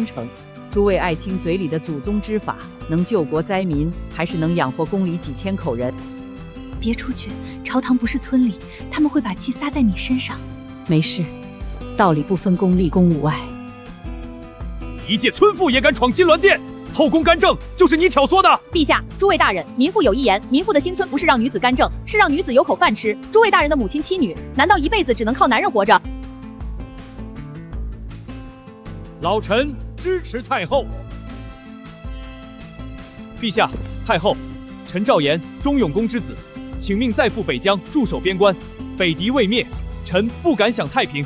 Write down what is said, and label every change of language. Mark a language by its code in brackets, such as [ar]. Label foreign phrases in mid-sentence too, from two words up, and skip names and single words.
[zh] 諸位愛卿嘴裡的祖宗之法，能救國災民，還是能養活宮裡幾千口人？別出去，朝堂不是村裡，他們會把氣撒在你身上。沒事。道理不分公立公務外，一介村婦也敢闖金鑾殿，後宮干政就是你挑唆的。陛下，諸位大人，民婦有一言，民婦的新村不是讓女子干政，是讓女子有口飯吃。諸位大人的母親妻女，難道一輩子只能靠男人活着？老臣支持太後。陛下、太后，臣趙岩，忠永公之子，請命再赴北疆駐守邊關，北敵未滅，臣不敢享太平。